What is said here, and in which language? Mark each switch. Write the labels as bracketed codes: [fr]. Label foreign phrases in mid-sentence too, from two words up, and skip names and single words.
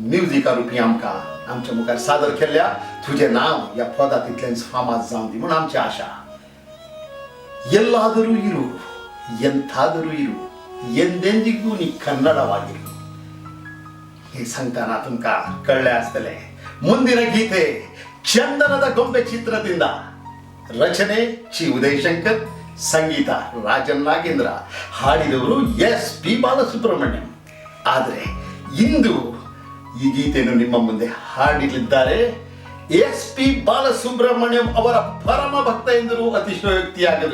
[kok] म्युझिका रुपी आमकां आमच्या मुखार सादर केल्ल्या तुझे नाव या पदांतल्यान फामाद जावन दी म्हूण आमची आशा. [kn] ಎಲ್ಲಾದರೂ ಇರು ಎಂಥಾದರೂ ಇರು ಎಂದೆಂದಿಗೂ ನೀ ಕನ್ನಡವಾಗಿರು. [kok] हे सांगताना तुमका कळले आसतले [kn] ಮುಂದಿನ ಗೀತೆ ಚಂದನದ ಗೊಂಬೆ ಚಿತ್ರದಿಂದ. ರಚನೆ ಚಿ ಉದಯಶಂಕರ್, ಸಂಗೀತ ರಾಜನ್ ನಾಗೇಂದ್ರ, ಹಾಡಿದವರು SP ಬಾಲಸುಬ್ರಹ್ಮಣ್ಯಂ. ಆದರೆ ಇಂದು ಈ ಗೀತೆಯನ್ನು ನಿಮ್ಮ ಮುಂದೆ ಹಾಡಲಿದ್ದಾರೆ SP ಬಾಲಸುಬ್ರಹ್ಮಣ್ಯಂ ಅವರ ಪರಮ ಭಕ್ತ ಎಂದರೂ ಅತಿಶಯೋಕ್ತಿಯಾಗದು.